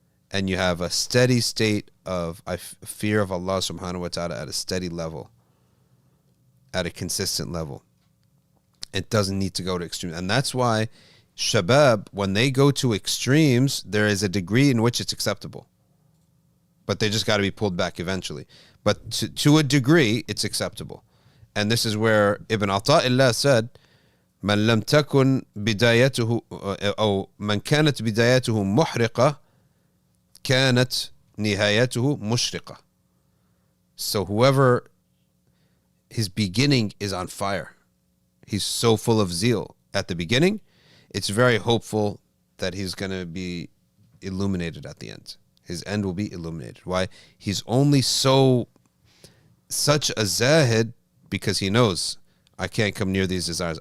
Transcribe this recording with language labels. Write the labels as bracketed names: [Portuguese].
[English] And you have a steady state of fear of Allah subhanahu wa ta'ala at a steady level, at a consistent level. It doesn't need to go to extremes. And that's why shabab, when they go to extremes, there is a degree in which it's acceptable. But they just got to be pulled back eventually. But to a degree, it's acceptable. And this is where Ibn Ata'illah said, [Arabic] من لم تكن بدايته أو من كانت بدايته محرقة كانت نهايته مشرقة. [English] So whoever his beginning is on fire, he's so full of zeal at the beginning, it's very hopeful that he's going to be illuminated at the end. His end will be illuminated. Why? He's only such a zahid because he knows I can't come near these desires.